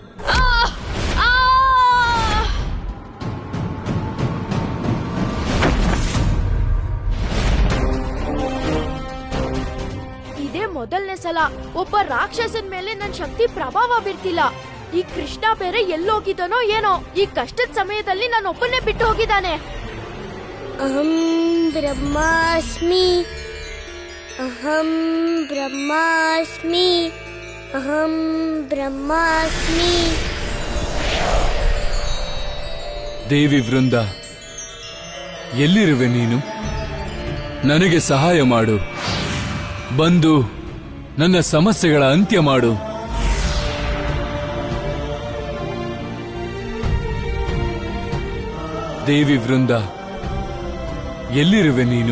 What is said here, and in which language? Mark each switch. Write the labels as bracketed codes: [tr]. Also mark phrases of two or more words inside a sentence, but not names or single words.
[kn] ಇದೇ ಮೊದಲನೇ ಸಲ ಒಬ್ಬ ರಾಕ್ಷಸನ್ ಮೇಲೆ ನನ್ ಶಕ್ತಿ ಪ್ರಭಾವ ಬೀರ್ತಿಲ್ಲ. ಈ ಕೃಷ್ಣ ಬೇರೆ ಎಲ್ಲೋಗಿದ್ದಾನೋ ಏನೋ. ಈ ಕಷ್ಟದ ಸಮಯದಲ್ಲಿ ನಾನು ಒಬ್ಬನೇ ಬಿಟ್ಟು ಹೋಗಿದ್ದಾನೆ. [sa] ಅಹಂ ಬ್ರಹ್ಮಾಸ್ಮಿ, ಅಹಂ ಬ್ರಹ್ಮಾಸ್ಮಿ, ಅಹಂ ಬ್ರಹ್ಮಾಸ್ಮಿ. [kn] ದೇವಿ ವೃಂದ, ಎಲ್ಲಿರುವೆ ನೀನು? ನನಗೆ ಸಹಾಯ ಮಾಡು. ಬಂದು ನನ್ನ ಸಮಸ್ಯೆಗಳ ಅಂತ್ಯ ಮಾಡು. ದೇವಿ ವೃಂದ, ಎಲ್ಲಿರುವೆ ನೀನು?